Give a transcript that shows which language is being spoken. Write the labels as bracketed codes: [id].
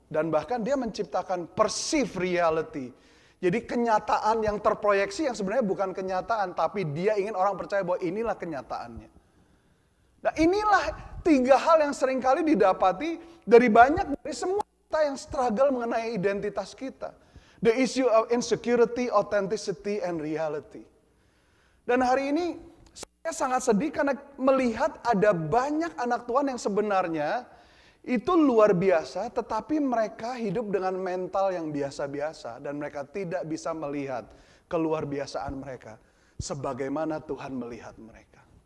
[id] Dan bahkan dia menciptakan [en] perceived reality. [id] Jadi kenyataan yang terproyeksi yang sebenarnya bukan kenyataan, tapi dia ingin orang percaya bahwa inilah kenyataannya. Nah inilah 3 hal yang seringkali didapati dari semua kita yang struggle mengenai identitas kita. [en] The issue of insecurity, authenticity, and reality. [id] Dan hari ini saya sangat sedih karena melihat ada banyak anak Tuhan yang sebenarnya itu luar biasa, tetapi mereka hidup dengan mental yang biasa-biasa dan mereka tidak bisa melihat keluarbiasaan mereka sebagaimana Tuhan melihat mereka.